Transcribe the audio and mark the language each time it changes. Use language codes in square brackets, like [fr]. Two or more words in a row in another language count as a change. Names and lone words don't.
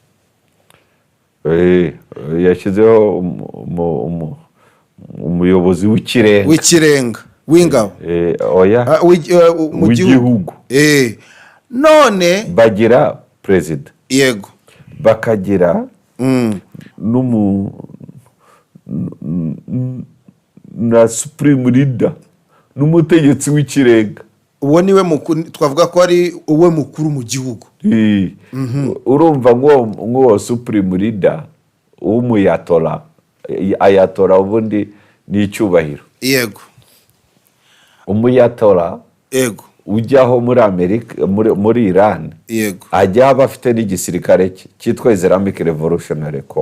[rw] Yashyizeho umuyobozi w'ikirenga w'ingabo mu gihugu. None bagira perezida, yego, bakagira na [en] supreme leader, [rw] n'umutegetsi w'ikirenga. Uwo niwe mukuru, twavuga ko ari uwe mukuru mu gihugu. Urumva ngo [en] supreme leader [rw] umuyatora, ayatora ubundi ni icyubahiro. Yego. Umuyatora, yego, ujyaho muri Amerika, muri Iran, yego, ajya abafite n'igisirikare cyitwa Islamic Revolutionary Corps.